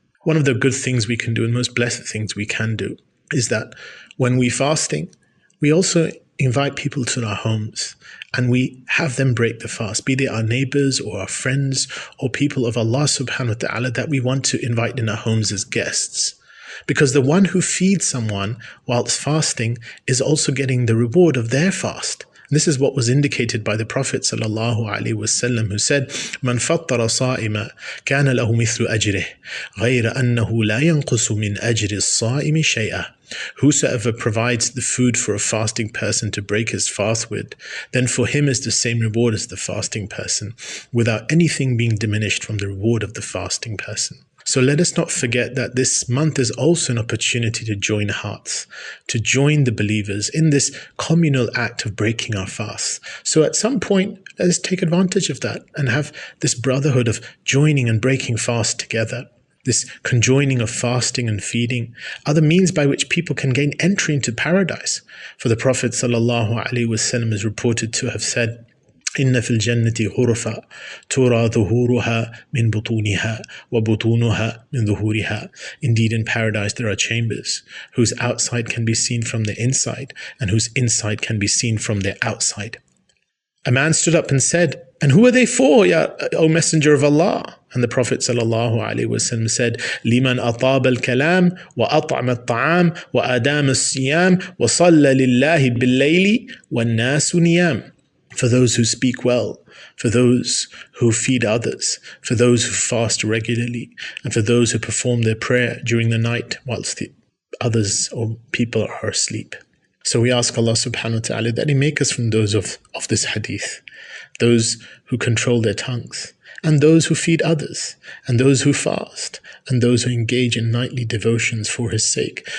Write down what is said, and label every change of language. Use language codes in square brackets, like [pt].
[en] One of the good things we can do, and most blessed things we can do, is that when we're fasting, we also invite people to our homes and we have them break the fast, be they our neighbors or our friends or people of Allah subhanahu wa ta'ala that we want to invite in our homes as guests. Because the one who feeds someone whilst fasting is also getting the reward of their fast. This is what was indicated by the Prophet ﷺ, who said, [ar] مَنْ فَطَّرَ صَائِمًا كَانَ لَهُ مِثْلُ أَجْرِهِ غَيْرَ أَنَّهُ لَا يَنْقُصُ مِنْ أَجْرِ الصَّائِمِ شَيْئًا. [en] Whosoever provides the food for a fasting person to break his fast with, then for him is the same reward as the fasting person, without anything being diminished from the reward of the fasting person. So let us not forget that this month is also an opportunity to join hearts, to join the believers in this communal act of breaking our fast. So at some point, let us take advantage of that and have this brotherhood of joining and breaking fast together. This conjoining of fasting and feeding are the means by which people can gain entry into paradise. For the Prophet ﷺ is reported to have said, [ar] إن في الجنة غرفا ترى ظهورها من بطونها وبطونها من ظهورها. [en] Indeed, in paradise there are chambers whose outside can be seen from the inside and whose inside can be seen from their outside. A man stood up and said, and who are they for, O Messenger of Allah? And the Prophet ﷺ said, [ar] لمن أطاب الكلام وأطعم الطعام وأدام الصيام وصلى لله بالليل والناس نيام. [en] For those who speak well, for those who feed others, for those who fast regularly, and for those who perform their prayer during the night whilst the others or people are asleep. So we ask Allah subhanahu wa ta'ala that He make us from those of this hadith, those who control their tongues, and those who feed others, and those who fast, and those who engage in nightly devotions for His sake.